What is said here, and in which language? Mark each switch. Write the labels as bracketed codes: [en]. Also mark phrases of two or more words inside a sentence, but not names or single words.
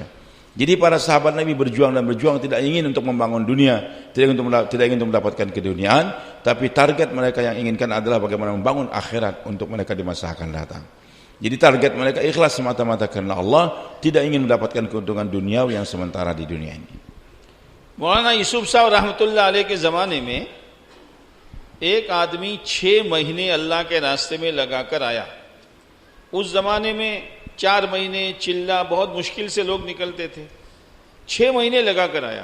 [id] Jadi para sahabat Nabi berjuang tidak ingin untuk membangun dunia, tidak ingin untuk mendapatkan keduniaan, tapi target mereka yang inginkan adalah bagaimana membangun akhirat untuk mereka di masa akan datang. Jadi target mereka ikhlas semata-mata karena Allah, tidak ingin mendapatkan keuntungan duniawi yang sementara di dunia ini. [hi] मौलाना यूसुफ साहब [ar] رحمة الله عليه [hi] के ज़माने में एक आदमी 6 महीने अल्लाह के रास्ते में लगाकर आया। उस ज़माने में 4 महीने चिल्ला बहुत मुश्किल से लोग निकलते थे, 6 महीने लगाकर आया।